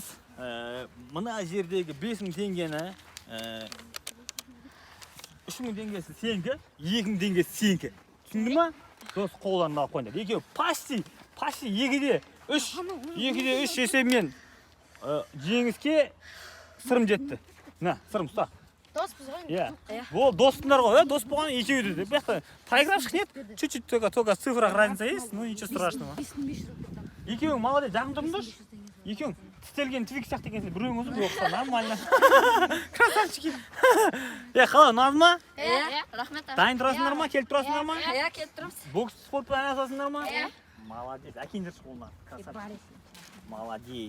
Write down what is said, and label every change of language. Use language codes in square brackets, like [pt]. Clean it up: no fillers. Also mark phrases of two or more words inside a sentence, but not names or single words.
[kk] Мына жердегі 5000 теңгені 3000 теңгесі сенікі, 2000 теңгесі сенікі. Түсіндің ма? Дос қолдарына алып қойыңдар. Екеуі почти 2-де 3 есебімен жеңіске сырым жетті. Сырым ұста. Доспыз ғой. Бұл достыңдар ғой, дос болған екеуі де. [ru] Бұяқта проигравших нет, чуть-чуть только в цифрах разница есть, ну ничего страшного. [kk] Екеуің молодец, жағын тұрыңдаршы. Екеуің тістелген твик сияқты екенсің. Біреуің өзі жоқса нормально. Красавчики. Қалай, ұнады ма? Рахмет. Дайын тұрасыңдар ма? Келіп тұрасыңдар ма? Келіп тұрмыз. Бокс спортпен айналысасыңдар ма? Молодец. Әкеңдерші қолына. Красавчик. Молодец.